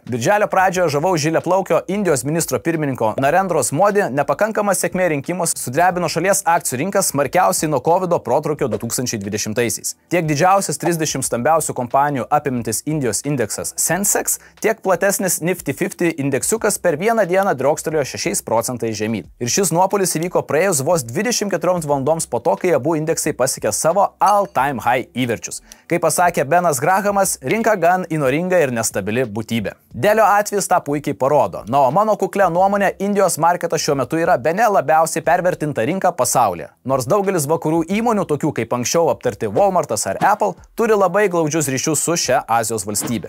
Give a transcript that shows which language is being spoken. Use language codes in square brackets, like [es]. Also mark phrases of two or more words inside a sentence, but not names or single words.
[lt] Birželio pradžioje žavau žiliaplaukio Indijos ministro pirmininko Narendros Modi nepakankama sėkmė rinkimus sudrebino šalies akcijų rinkas smarkiausiai nuo COVID protrūkio 2020-aisiais. Tiek didžiausias 30 stambiausių kompanijų apimantis Indijos indeksas Sensex, tiek platesnis Nifty 50 indeksiukas per vieną dieną driokstelėjo 6% žemyn. Ir šis nuopolis įvyko praėjus vos 24 valandoms po to, kai abu indeksai pasiekė savo [en] all-time high [lt] įverčius. Kaip pasakė Benas Grahamas, rinka gan įnoringa ir nestabili būtybė. Delio atvejis tą puikiai parodo. Na, o mano kuklė nuomonė, Indijos marketas šiuo metu yra bene labiausiai pervertinta rinka pasaulyje. Nors daugelis vakarų įmonių, tokių kaip anksčiau aptarti Walmart'as ar Apple, turi labai glaudžius ryšius su šia Azijos valstybe.